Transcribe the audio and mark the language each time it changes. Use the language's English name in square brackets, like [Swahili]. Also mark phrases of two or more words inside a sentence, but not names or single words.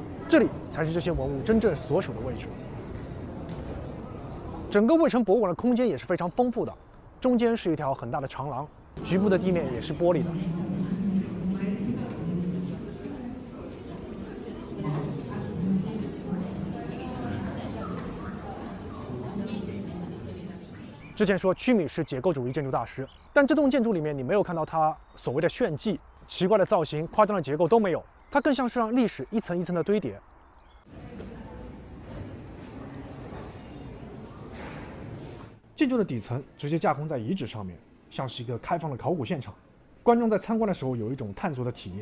[Chinese] 這裡才是這些文物真正所屬的位置。整個衛城博物館的空間也是非常豐富的，中間是一條很大的長廊，局部的地面也是玻璃的。之前說屈米是解構主義建築大師，但這棟建築裡面你沒有看到他所謂的炫技、奇怪的造型、誇張的結構都沒有，它更像是讓歷史一層一層的堆疊。建築的底層直接架空在遺址上面，像是一個開放的考古現場，觀眾在參觀的時候有一種探索的體驗。